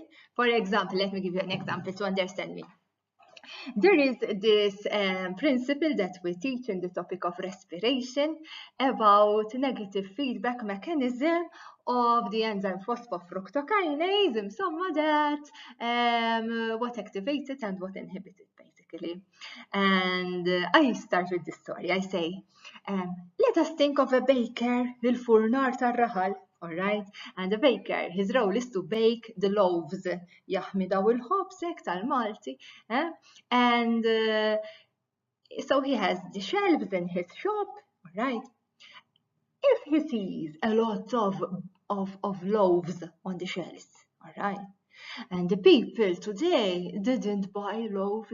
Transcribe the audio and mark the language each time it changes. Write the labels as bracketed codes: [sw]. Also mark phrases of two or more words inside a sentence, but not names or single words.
[en] For example, let me give you an example to understand me. There is this principle that we teach in the topic of respiration about negative feedback mechanism of the enzyme phosphofructokinase, what activates it and what inhibits it, basically. And I start with this story. I say, let us think of a baker, [mt] il-furnar tar-raħal. [en] All right, and the baker, his role is to bake the loaves. [mt] Jaħmi daw il-ħobsek tal-Malti. [en] And so he has the shelves in his shop, all right? If he sees a lot of loaves on the shelves, all right, And the people today didn't buy loaves.